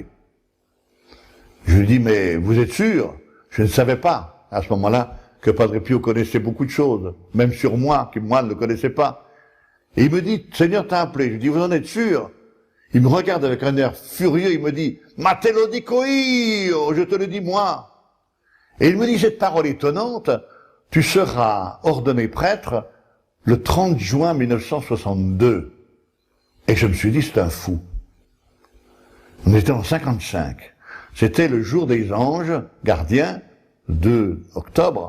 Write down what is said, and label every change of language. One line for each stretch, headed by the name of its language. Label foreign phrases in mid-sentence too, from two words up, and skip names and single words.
French: Je lui dis, mais vous êtes sûr? Je ne savais pas, à ce moment-là, que Padre Pio connaissait beaucoup de choses, même sur moi, qui moi ne le connaissais pas. Et il me dit, le Seigneur t'a appelé. Je lui dis, vous en êtes sûr? Il me regarde avec un air furieux, il me dit,
Italian: ma te lo dico io,
French: je te le dis moi. Et il me dit cette parole étonnante, tu seras ordonné prêtre le 30 juin 1962. Et je me suis dit, c'est un fou. On était en 55. C'était le jour des anges gardiens, 2 octobre.